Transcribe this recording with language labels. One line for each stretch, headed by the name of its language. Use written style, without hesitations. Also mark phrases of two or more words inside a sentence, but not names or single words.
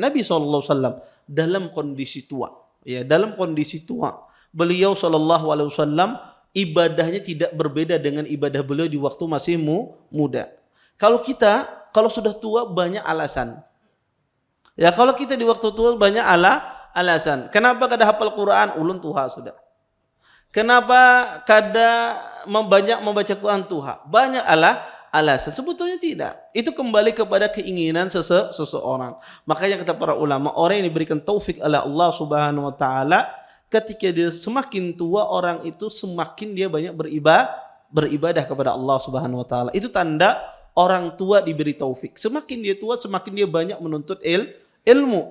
Indonesian: Nabi SAW dalam kondisi tua, ya dalam kondisi tua, beliau SAW ibadahnya tidak berbeda dengan ibadah beliau di waktu masih muda. Kalau sudah tua banyak alasan. Ya kalau kita di waktu tua banyak alasan.
Banjar: Kenapa kada hafal Quran? Ulun tuha sudah. Kenapa kada banyak membaca Quran tuha?
Indonesian: Banyak alasan. Sebetulnya tidak. Itu kembali kepada keinginan seseorang. Makanya kata para ulama, orang yang diberikan taufik oleh Allah
Arabic: سبحانه وتعالى,
Indonesian: ketika dia semakin tua, orang itu semakin dia banyak beribadah kepada Allah
Arabic: سبحانه وتعالى.
Indonesian: Itu tanda orang tua diberi taufik. Semakin dia tua, semakin dia banyak menuntut ilmu.